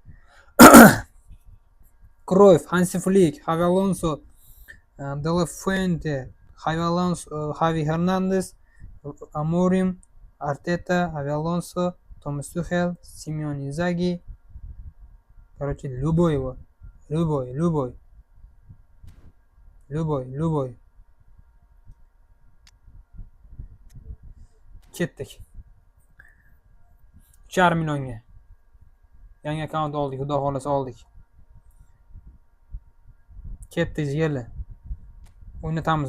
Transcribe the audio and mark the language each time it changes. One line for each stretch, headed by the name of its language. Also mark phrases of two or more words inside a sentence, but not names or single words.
Russian: Cruyff, Hansi Flick, Xavi Alonso, De La Fuente, Xavi Hernandez, Amorim, Arteta, Xavi Alonso, Thomas Tuchel, Simon Inzaghi. Короче, любой его. Любой.
Uzbek: Ketdik. 3,5 millionga. Yangi akkaunt oldik, xudo xolasa oldik. Ketdik yeli. O'ynatamiz.